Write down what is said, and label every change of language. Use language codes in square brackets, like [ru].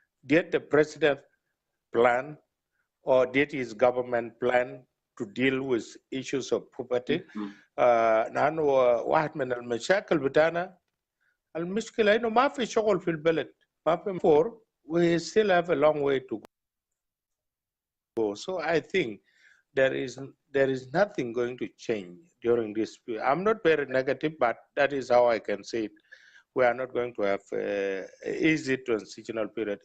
[en] Did the president plan, or did his government plan to deal with issues of poverty? [ar] نحن واحد من المشاكل بتاعنا المشكلة إنه ما في شغل في البلد. [en] We still have a long way to go. So I think there is nothing going to change during this period. I'm not very negative, but that is how I can say it. We are not going to have an easy transitional period.